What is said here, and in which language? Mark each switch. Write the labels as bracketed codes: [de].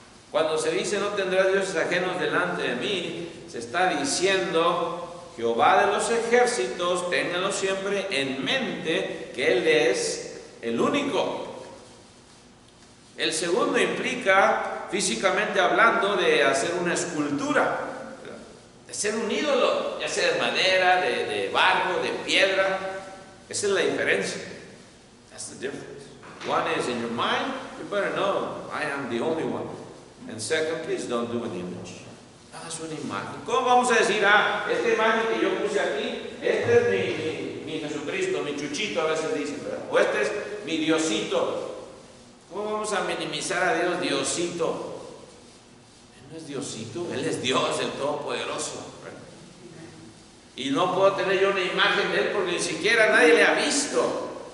[es] Cuando se dice no tendrás dioses ajenos delante de mí, se está diciendo Jehová de los ejércitos, ténganlo siempre en mente que Él es el único. El segundo implica, físicamente hablando, de hacer una escultura, de ser un ídolo, ya sea de madera, de barro, de piedra. Esa es la diferencia. [en] That's the difference. One is in your mind, you better know I am the only one. And second, please don't do an image. [es] Haz una imagen. ¿Cómo vamos a decir, esta imagen que yo puse aquí, este es mi Jesucristo, mi chuchito, a veces dicen, ¿verdad? O este es mi Diosito. ¿Cómo vamos a minimizar a Dios, Diosito? Él no es Diosito, Él es Dios, el Todopoderoso. Y no puedo tener yo una imagen de Él porque ni siquiera nadie le ha visto.